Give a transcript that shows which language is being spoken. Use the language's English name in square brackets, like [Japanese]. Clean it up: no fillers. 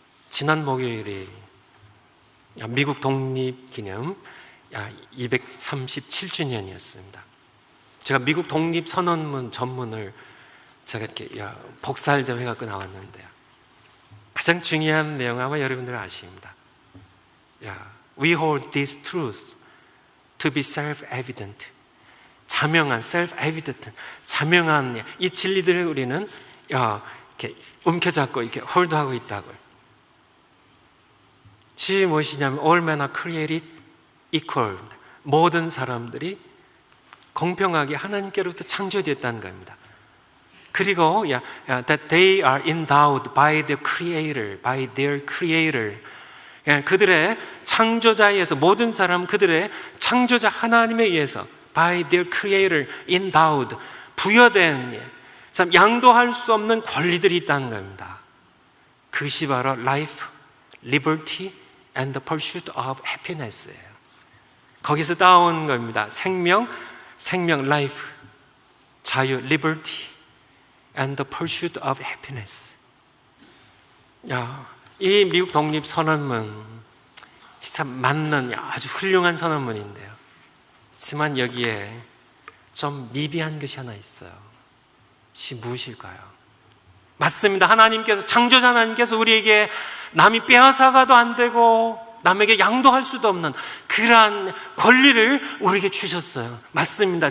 [Korean] 지난 목요일이 미국 독립기념 237주년이었습니다. 제가 미국 독립선언문 전문을 제가 이렇게 복사할 점 해갖고 나왔는데요. 가장 중요한 내용 아마 여러분들 아십니다. [English] We hold these truths to be self-evident. [Korean] 자명한, self-evident, 자명한 이 진리들을 우리는 이렇게 움켜잡고 이렇게 홀드하고 있다고요. 시 무엇이냐면 [English] all men are created equal. [Korean] 모든 사람들이 공평하게 하나님께로부터 창조되었다는 겁니다. 그리고 [English] that they are endowed by the creator, by their creator. [Korean] 그들의 창조자에 의해서, 모든 사람 그들의 창조자 하나님에 의해서 [English] by their creator, [Korean] endowed, 부여된, 참 양도할 수 없는 권리들이 있다는 겁니다. 그것이 바로 [English] life, liberty and the pursuit of happiness예요. [Korean] 거기서 따온 겁니다. [English] 생명, life, 자유, liberty and the pursuit of happiness. [Korean] 이 미국 독립선언문 진짜 맞는 아주 훌륭한 선언문인데요. 하지만 여기에 좀 미비한 것이 하나 있어요. 그것이 무엇일까요? 맞습니다. 하나님께서, 창조자 하나님께서 우리에게 남이 빼앗아가도 안 되고 남에게 양도할 수도 없는 그러한 권리를 우리에게 주셨어요. 맞습니다.